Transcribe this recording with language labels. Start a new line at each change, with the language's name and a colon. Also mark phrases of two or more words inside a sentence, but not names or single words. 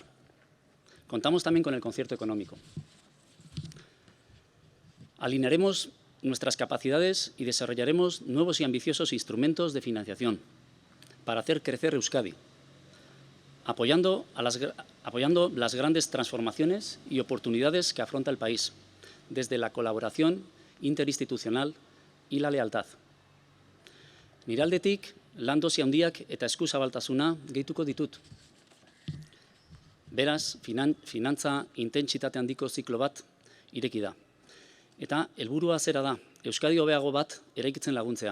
Spanish: Contamos también con el concierto económico. Alinearemos nuestras capacidades y desarrollaremos nuevos y ambiciosos instrumentos de financiación para hacer crecer Euskadi, apoyando las grandes transformaciones y oportunidades que afronta el país, desde la colaboración interinstitucional y la lealtad.
Basque: Nire aldetik, lan dosi handiak eta eskuzabaltasuna gehituko ditut. Beraz, finantza intentsitate handiko ziklo bat ireki da. Eta helburua zera da, Euskadi hobeago bat eraikitzen laguntzea.